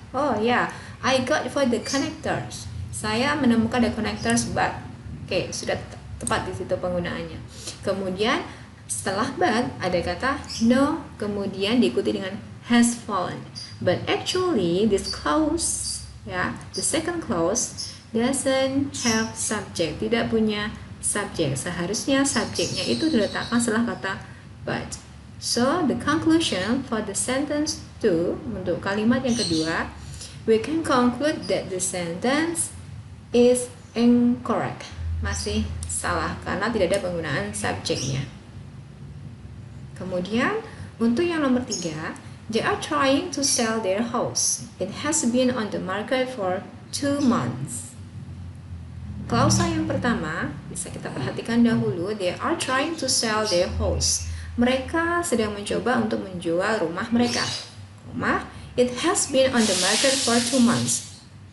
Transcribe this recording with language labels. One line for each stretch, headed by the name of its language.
English: Oh ya, yeah, I got for the connectors.
Indonesian: Saya menemukan
English: the connectors but.
Indonesian: Oke, sudah tepat di situ penggunaannya. Kemudian setelah but ada kata no, kemudian diikuti dengan has fallen.
English: But actually this clause, ya, the second clause doesn't have subject,
Indonesian: tidak punya subjek. Seharusnya subjeknya itu diletakkan setelah kata but.
English: So the conclusion for the sentence 2,
Indonesian: untuk kalimat yang kedua,
English: we can conclude that the sentence is incorrect.
Indonesian: Masih salah karena tidak ada penggunaan subjeknya. Kemudian untuk yang nomor 3,
English: they are trying to sell their house. It has been on the market for 2 months.
Indonesian: Klausa yang pertama bisa kita perhatikan dahulu.
English: They are trying to sell their house.
Indonesian: Mereka sedang mencoba untuk menjual rumah mereka.
English: It has been on the market for 2 months.